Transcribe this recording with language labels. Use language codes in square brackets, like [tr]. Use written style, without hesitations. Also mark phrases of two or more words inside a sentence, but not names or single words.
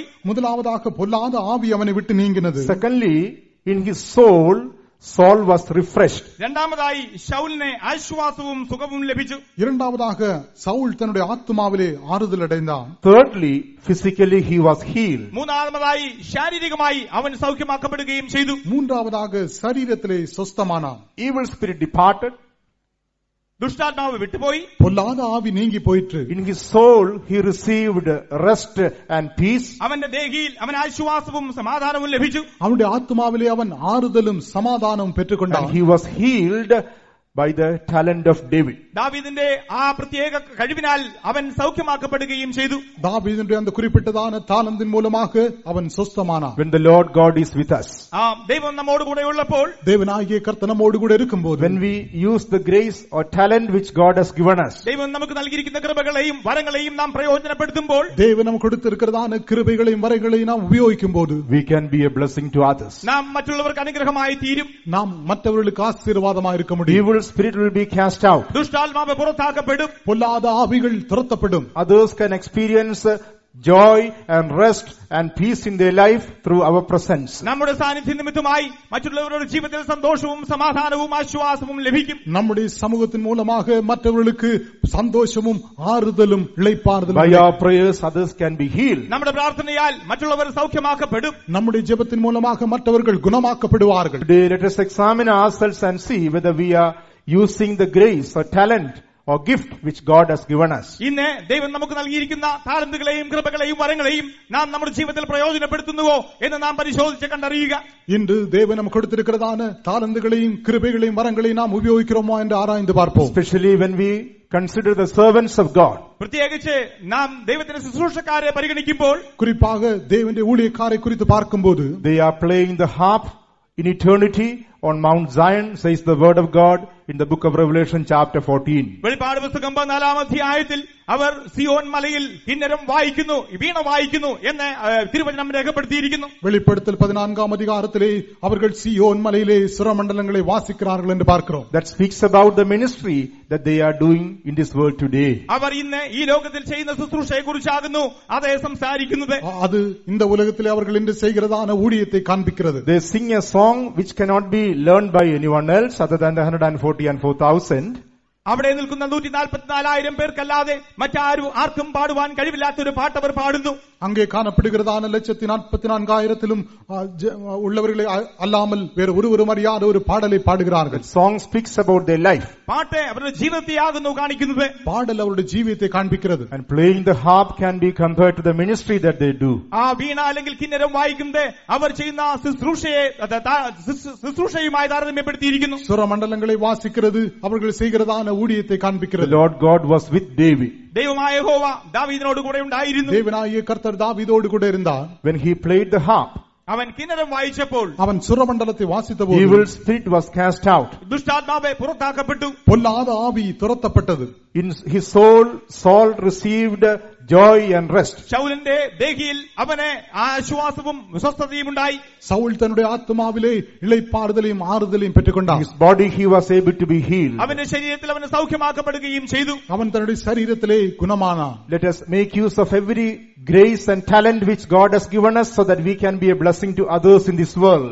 [ta] முதலாவதாக பொல்லாத ஆவி அவனை விட்டு நீங்கினது. [en] Secondly, in his soul, Saul was refreshed. [ml] രണ്ടാമതായി ശൗലിനെ ആശ്വാസവും സുഖവും ലഭിച്ചു. [ta] இரண்டாவதாக சவுல் தன்னுடைய ஆத்துமாவிலே ஆறுதல் அடைந்தான். [en] Thirdly, physically he was healed. [ml] മൂന്നാമതായി ശാരീരികമായി അവൻ സൗഖ്യമാക്കപ്പെടുകയും ചെയ്തു. [ta] மூன்றாவதாக சரீரத்திலே சொஸ்தமானான். [en] Evil spirit departed. [ml] ദുഷ്ടാത്മാവ് വിട്ടുപോയി. [ta] பொல்லாத ஆவி நீங்கி போயிற்று. [en] In his soul, he received rest and peace. [ml] അവന്റെ ദേഹിയിൽ അവൻ ആശ്വാസവും സമാധാനവും ലഭിച്ചു. [ta] அவனுடைய ஆத்துமாவிலே அவன் ஆறுதலும் சமாதானமும் பெற்றுக்கொண்டான். [en] And he was healed by the talent of David. [ml] ദാവീദിന്റെ ആ പ്രത്യേക കഴിവിനാൽ അവൻ സൗഖ്യമാക്കപ്പെടുകയും ചെയ്തു. [ta] தாவீதுடைய அந்த குறிப்பிட்டதான தாளந்தின் மூலமாக அவன் சொஸ்தமானான். [en] When the Lord God is with us, [ml] ദൈവം നമ്മോട് കൂടെ ഉള്ളപ്പോൾ, [ta] தேவனாகிய கர்த்தர் நம்மோடு கூட இருக்கும்போது, [en] when we use the grace or talent which God has given us, [ml] ദൈവം നമുക്ക് നൽകിയിരിക്കുന്ന കൃപകളെയും വരങ്ങളെയും നാം പ്രയോജനപ്പെടുത്തുമ്പോൾ, [ta] தேவன் நமக்கு கொடுத்திருக்கிறதான கிருபைகளையும் வரங்களையும் நாம் உபயோகிக்கும்போது, [en] we can be a blessing to others. [ml] നാം മറ്റുള്ളവർക്ക് അനുഗ്രഹമായി തീരും. [ta] நாம் மற்றவர்களுக்கு ஆசீர்வாதமாக இருக்க முடியும். [en] Evil spirit will be cast out. [ml] ദുഷ്ടാത്മാവ് പുറത്താക്കപ്പെടും. [ta] பொல்லாத ஆவிகள் துரத்தப்படும். [en] Others can experience joy and rest and peace in their life through our presence. [ml] നമ്മുടെ സാന്നിധ്യ നിമിത്തമായി മറ്റുള്ളവരുടെ ജീവിതത്തിൽ സന്തോഷവും സമാധാനവും ആശ്വാസവും ലഭിക്കും. [ta] நம்முடைய சமூகத்தின் மூலமாக மற்றவர்களுக்கு சந்தோஷமும் ஆறுதலும் இளைப்பாறுதலும். [en] By our prayers others can be healed. [ml] നമ്മുടെ പ്രാർത്ഥനയാൽ മറ്റുള്ളവർ സൗഖ്യമാക്കപ്പെടും. [ta] நம்முடைய ஜெபத்தின் மூலமாக மற்றவர்கள் குணமாக்கப்படுவார்கள். [en] Today let us examine ourselves and see whether we are using the grace or talent or gift which God has given us. [ml] ഇന്ന് ദൈവം നമുക്ക് നൽകിയിരിക്കുന്ന താലന്തുകളെയും കൃപകളെയും വരങ്ങളെയും നാം നമ്മുടെ ജീവിതത്തിൽ പ്രയോജനപ്പെടുത്തുന്നുവോ എന്ന് നാം പരിശോധിച്ച് കണ്ടറിയുക. [ta] இன்று தேவன் நமக்கு கொடுத்திருக்கிறதான தாளந்துகளையும் கிருபைகளையும் வரங்களையும் நாம் உபயோகிக்கிறோமோ என்று ஆராய்ந்து பார்ப்போம். [en] Especially when we consider the servants of God. [ml] പ്രത്യേകിച്ച് നാം ദൈവത്തിന്റെ ശുശ്രൂഷക്കാരെ പരിഗണിക്കുമ്പോൾ, [ta] குறிப்பாக தேவனுடைய ஊழியக்காரை குறித்து பார்க்கும்போது, [en] they are playing the harp in eternity on Mount Zion, says the word of God in the book of Revelation chapter 14. [ml] വെളിപ്പാട് പുസ്തകം 14 അധ്യായത്തിൽ അവർ സിയോൻ മലയിൽ കിന്നരം വായിക്കുന്നു, വീണ വായിക്കുന്നു എന്ന് തിരുവചനം രേഖപ്പെടുത്തിയിരിക്കുന്നു. [ta] வெளிப்படுத்தல் 14 அதிகாரத்திலே அவர்கள் சீயோன் மலையிலே சுரமண்டலங்களை வாசிக்கிறார்கள் என்று பார்க்கிறோம். [en] That speaks about the ministry that they are doing in this world today. [ml] അവർ ഇന്ന് ഈ ലോകത്തിൽ ചെയ്യുന്ന ശുശ്രൂഷയെ കുറിച്ചാകുന്നു അതേ സംസാരിക്കുന്നത്. [ta] அது இந்த உலகத்திலே அவர்கள் இன்று செய்கிறதான ஊழியத்தை காண்பிக்கிறது. [en] They sing a song which cannot be learned by anyone else other than the 144,000. [ml] അവിടെ നിൽക്കുന്ന 144,000 പേർക്കല്ലാതെ ആർക്കും പാടുവാൻ കഴിവില്ലാത്തൊരു പാട്ട് അവർ പാടുന്നു. [ta] அங்கே காணப்படுகிறதான 144,000 உள்ளவர்களை அல்லாமல் வேறு ஒருவரும் அறியாத ஒரு பாடலை பாடுகிறார்கள். [en] Song speaks about their life. [ml] പാട്ട് അവരുടെ ജീവിതത്തെയാകുന്നു കാണിക്കുന്നത്. [ta] பாடல் அவருடைய ஜீவியத்தை காண்பிக்கிறது. [en] And playing the harp can be compared to the ministry that they do. [ml] ആ വീണ അല്ലെങ്കിൽ കിന്നരം വായിക്കുന്നത് അവർ ചെയ്യുന്ന ശുശ്രൂഷയുമായി താരതമ്യപ്പെടുത്തിയിരിക്കുന്നു. [ta] சுரமண்டலங்களை வாசிக்கிறது அவர்கள் செய்கிறதான ஊழியத்தை காண்பிக்கிறது. [en] The Lord God was with David. [ml] ദൈവമായ യഹോവ ദാവീദിനോട് കൂടെ ഉണ്ടായിരുന്നു. [ta] தேவனாகிய கர்த்தர் தாவீதோடு கூட இருந்தார். [en] When he played the harp, [ml] അവൻ കിന്നരം വായിച്ചപ്പോൾ [ta] அவன் சுரமண்டலத்தை வாசித்தபோது [en] evil spirit was cast out. [ml] ദുഷ്ടാത്മാവ് പുറത്താക്കപ്പെട്ടു. [ta] பொல்லாத ஆவி துரத்தப்பட்டது. [en] In his soul, Saul received joy and rest. [ml] ശൗലിന്റെ ദേഹിയിൽ അവന് ആശ്വാസവും സ്വസ്ഥതയും ഉണ്ടായി. [ta] சவுல் தன்னுடைய ஆத்மாவிலே இளைப்பாறுதலையும் ஆறுதலையும் பெற்றுக்கொண்டான். [en] His body he was able to be healed. [ml] അവന്റെ ശരീരത്തിൽ അവന് സൗഖ്യമാക്കപ്പെടുകയും ചെയ്തു. [ta] அவன் தன்னுடைய சரீரத்திலே குணமானான். [en] Let us make use of every grace and talent which God has given us so that we can be a blessing to others in this world.